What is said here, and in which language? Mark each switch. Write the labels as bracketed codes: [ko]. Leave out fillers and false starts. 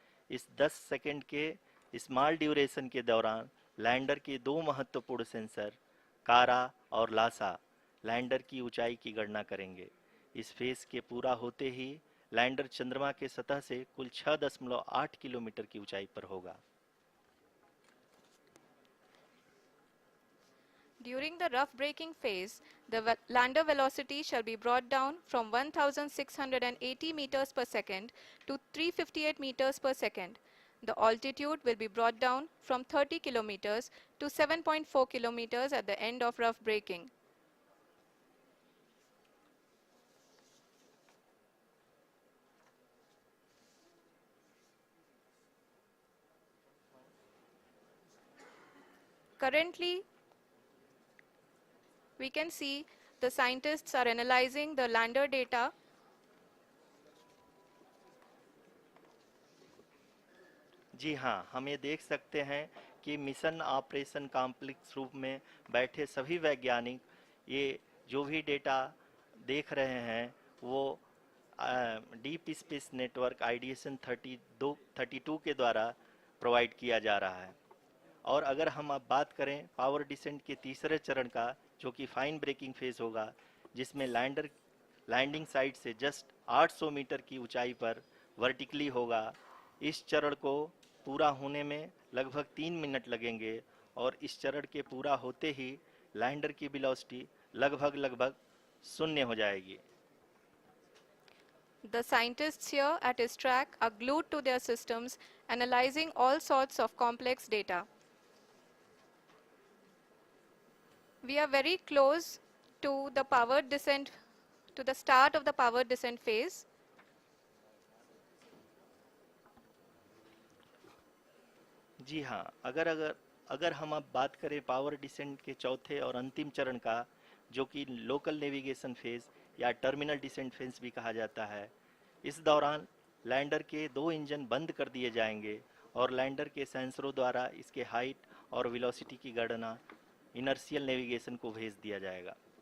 [hi] इस 10 सेकंड के small duration के दौरान लैंडर के दो महत्वपूर्ण सेंसर कारा और लासा लैंडर की ऊंचाई की गणना करेंगे। इस फेज के पूरा होते ही लैंडर चंद्रमा के सतह से कुल 6.8 किलोमीटर की ऊंचाई पर होगा। [en] During the rough braking phase, the lander velocity shall be brought down from 1680 meters per second to 358 meters per second. The altitude will be brought down from 30 kilometers to 7.4 kilometers at the end of rough braking. Currently, we can see the scientists are analyzing the lander data. [hi] जी हाँ, हम ये देख सकते हैं कि mission operation complex रूप में बैठे सभी वैज्ञानिक ये जो भी डेटा देख रहे हैं वो डीप स्पेस नेटवर्क आईडीएसएन 32 के द्वारा प्रोवाइड किया जा रहा है। और अगर हम अब बात करें पावर डिसेंट के तीसरे चरण का, जो कि फाइन ब्रेकिंग फेज होगा, जिसमें लैंडर लैंडिंग साइट से जस्ट 800 मीटर की ऊंचाई पर वर्टिकली होगा। इस चरण को पूरा होने में लगभग 3 मिनट लगेंगे और इस चरण के पूरा होते ही लैंडर की वेलोसिटी लगभग शून्य हो जाएगी। [en] The scientists here at his track are glued to their systems, analyzing all sorts of complex data. We are very close to the powered descent, to the start of the powered descent phase. [hi] जी हाँ, अगर हम अब बात करें power descent के चौथे और अंतिम चरण का, जो कि लोकल नेविगेशन फेज या टर्मिनल डिसेंट फेज भी कहा जाता है, इस दौरान लैंडर के 2 इंजन बंद कर दिए जाएंगे और लैंडर के सेंसरों द्वारा इसके हाइट और वेलोसिटी की गणना इनर्शियल नेविगेशन को भेज दिया जाएगा।